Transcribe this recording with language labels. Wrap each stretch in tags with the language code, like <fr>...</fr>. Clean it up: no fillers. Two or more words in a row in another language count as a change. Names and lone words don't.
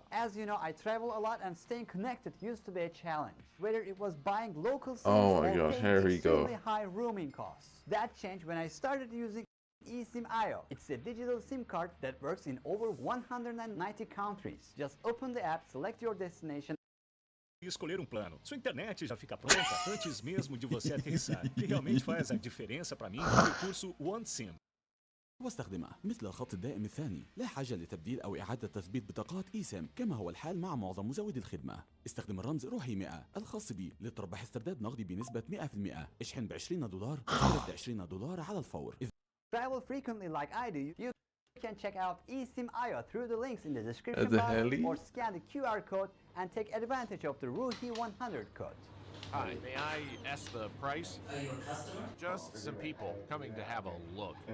<en>As you know, I travel a lot and staying connected used to be a challenge. Whether it was buying local SIMs or paying extremely high roaming costs. That changed when I started using eSIM IO. It's a digital SIM card that works in over 190 countries. Just open the app, select your destination,</en> <pt>E escolher plano. Sua internet já fica pronta antes mesmo de você aterrissar. O que realmente faz a diferença para mim é o recurso OneSIM.</pt> <ar>واستخدمه مثل الخط الدائم الثاني. لا حاجة لتبديل أو إعادة تثبيت بطاقات eSIM كما هو الحال مع معظم مزودي الخدمة. استخدم الرمز روحي 100 الخاص بي لتربح استرداد نقدي بنسبة 100%. اشحن ب $20 واسترد $20 على الفور.</ar> <en>travel frequently like I do, you can check out eSIM IO through the links in the description box or scan the QR code and take advantage of the Ruhi 100 code. Hi, may I ask the price? Are you a customer? Just some people coming to have a look.</en>